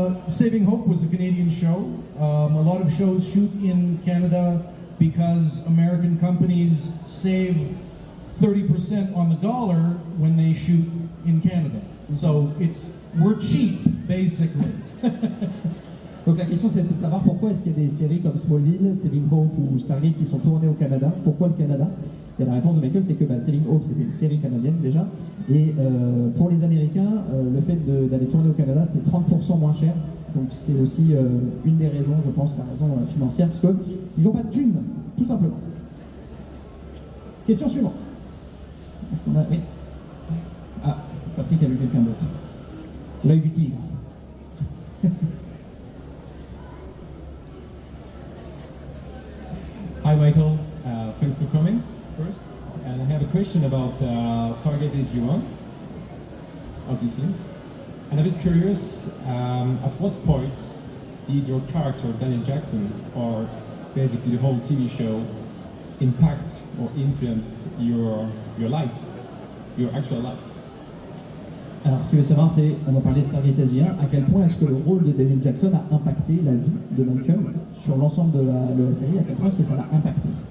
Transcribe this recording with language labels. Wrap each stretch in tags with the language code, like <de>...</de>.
<en>Saving Hope was a Canadian show. A lot of shows shoot in Canada because American companies save 30% on the dollar when they shoot in Canada. So we're cheap, basically.</en> <fr>Donc la question c'est de savoir pourquoi est-ce qu'il y a des séries comme Smallville, Saving Hope ou Stargate qui sont tournées au Canada. Pourquoi le Canada? Et la réponse de Michael c'est que Saving Hope c'était une série canadienne déjà. Et pour les Américains, le fait d'aller tourner au Canada c'est 30% moins cher. Donc c'est aussi une des raisons, je pense, la raison financière, parce qu'ils n'ont pas de thunes, tout simplement. Question suivante. Est-ce qu'on a... Oui. Ah, Patrick a vu quelqu'un d'autre. L'œil du tigre.</fr> <en>Hi Michael, thanks for coming first. And I have a question about Stargate SG1, obviously. And I'm a bit curious, at what point did your character, Daniel Jackson, or basically the whole TV show, impact or influence your life, your actual life?</en> <fr>Alors, ce que je veux savoir, c'est, on va parler de Stargate SG1, à quel point est-ce que le rôle de Daniel Jackson a impacté la vie de Michael sur l'ensemble de la série, à quel point est-ce que ça l'a impacté?</fr>